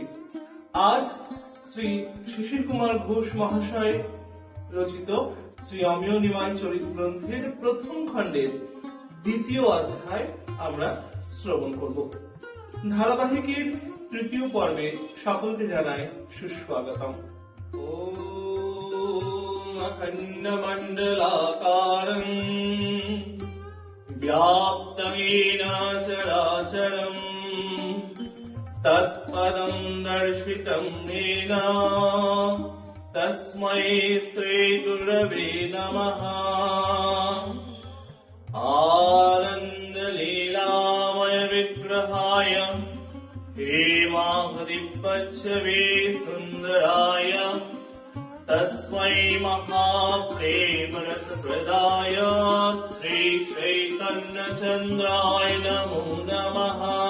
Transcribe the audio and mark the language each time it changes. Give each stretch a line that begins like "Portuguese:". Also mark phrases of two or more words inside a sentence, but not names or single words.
Bangla: আজ শ্রী শিশির কুমার ঘোষ মহাশয় রচিত শ্রী অমিয় নিমাই চরিত গ্রন্থের প্রথম খণ্ডের দ্বিতীয় অধ্যায় আমরা শ্রবণ করব। ধারাবাহিকের তৃতীয় পর্বে সকলকে জানাই সুস্বাগতম।
Sanskrit: ওম অখণ্ড মণ্ডলাকারং ব্যাপ্তং येन চরাচরং তৎপদং দর্শিতং येन তস্मै শ্রী গুরবে নমঃ। आनंद लीलामय विग्रहाय हेमाधिपच्छवे सुंदराय तस्मै महाप्रेम रसप्रदाय श्री चैतन्य चंद्राय नमो नमः।